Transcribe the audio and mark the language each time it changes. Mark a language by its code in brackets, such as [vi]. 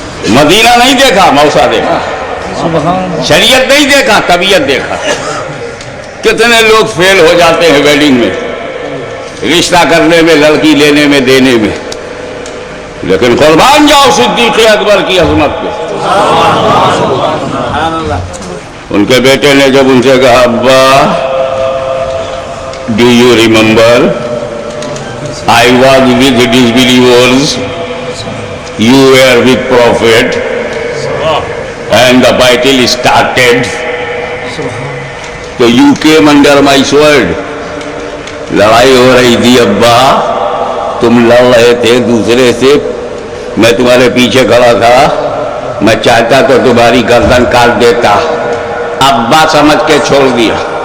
[hi] Medina नहीं देखा, मौसा देखा. शरीयत नहीं देखा, तबीयत देखा. कितने लोग फेल हो जाते हैं वेडिंग में, रिश्ता करने में, लड़की लेने में, देने में. लेकिन कुर्बान जाओ सिद्दीक़ अकबर की अज़मत पे. उनके बेटे ने जब उनसे कहा, अब्बा [en] Do you remember I was with disbelievers, you were with Prophet, and the battle started. So you came under my sword. [hi] लड़ाई हो रही थी अब्बा, तुम लड़ रहे थे दूसरे से, मैं तुम्हारे पीछे खड़ा था. मैं चाहता तो तुम्हारी गर्दन काट देता. अब्बा समझ के छोड़ दिया.